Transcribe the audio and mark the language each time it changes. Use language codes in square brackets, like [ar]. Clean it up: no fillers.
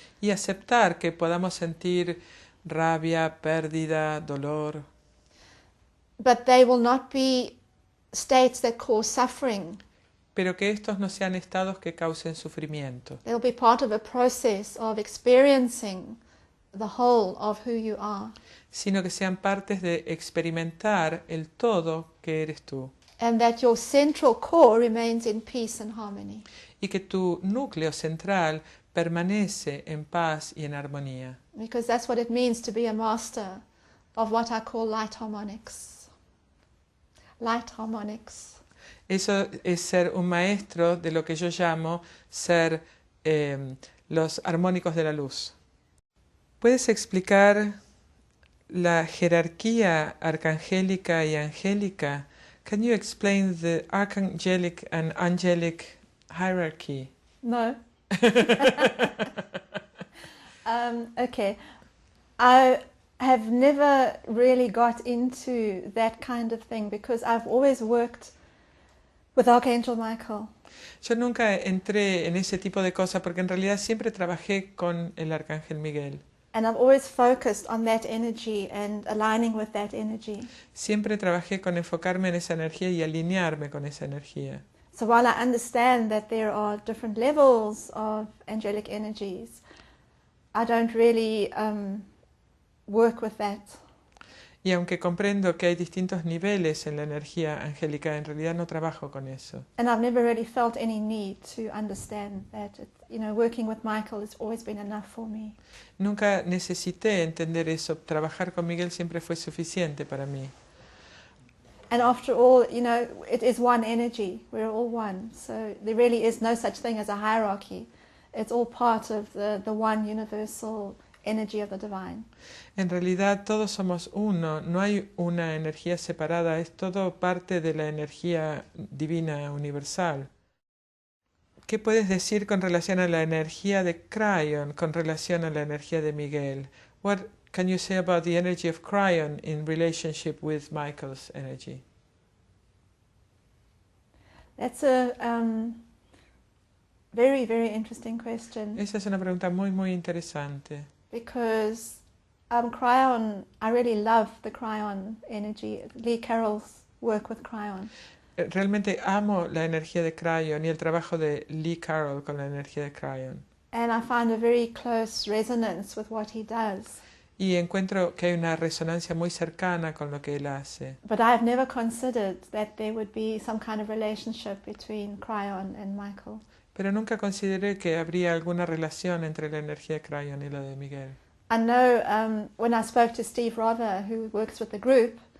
[es] Y aceptar que podamos sentir rabia, pérdida, dolor. [en] But they will not be states that cause suffering. [es] Pero que estos no sean estados que causen sufrimiento. [en] They will be part of a process of experiencing the whole of who you are. [es] Sino que sean partes de experimentar el todo que eres tú. [en] And that your central core remains in peace and harmony. [es] Y que tu núcleo central permanece en paz y en armonía. [en] Because that's what it means to be a master of what I call light harmonics. Light harmonics. [es] Eso es ser un maestro de lo que yo llamo ser los armónicos de la luz. ¿Puedes explicar la jerarquía arcangélica y angélica? [en] Can you explain the archangelic and angelic hierarchy? No. Okay. I have never really got into that kind of thing because I've always worked with Archangel Michael. [es] Yo nunca entré en ese tipo de cosas porque en realidad siempre trabajé con el Arcángel Miguel. [en] And I've always focused on that energy and aligning with that energy. [es] Siempre trabajé con enfocarme en esa energía y alinearme con esa energía. [en] So while I understand that there are different levels of angelic energies, I don't really work with that. [es] Y aunque comprendo que hay distintos niveles en la energía angélica, en realidad no trabajo con eso. [en] And I've never really felt any need to understand that. Working with Michael has always been enough for me. [es] Nunca necesité entender eso. Trabajar con Miguel siempre fue suficiente para mí. [en] And after all, it is one energy. We're all one. So there really is no such thing as a hierarchy. It's all part of the one universal energy of the divine. [es] En realidad todos somos uno, no hay una energía separada, es todo parte de la energía divina universal. ¿Qué puedes decir con relación a la energía de Cryon, con relación a la energía de Miguel? [en] What can you say about the energy of Cryon in relationship with Michael's energy? That's a very, very interesting question. [es] Esa es una pregunta muy, muy interesante. [en] Because Cryon, I really love the Cryon energy. Lee Carroll's work with Cryon. [es] Realmente amo la energía de Cryon y el trabajo de Lee Carroll con la energía de Cryon. [en] And I find a very close resonance with what he does. [es] Y encuentro que hay una resonancia muy cercana con lo que él hace. [en] But I have never considered that there would be some kind of relationship between Cryon and Michael. [es] Pero nunca consideré que habría alguna relación entre la energía de Cryon y la de Miguel. [en] I know when I spoke to Steve Rother, who works with the group,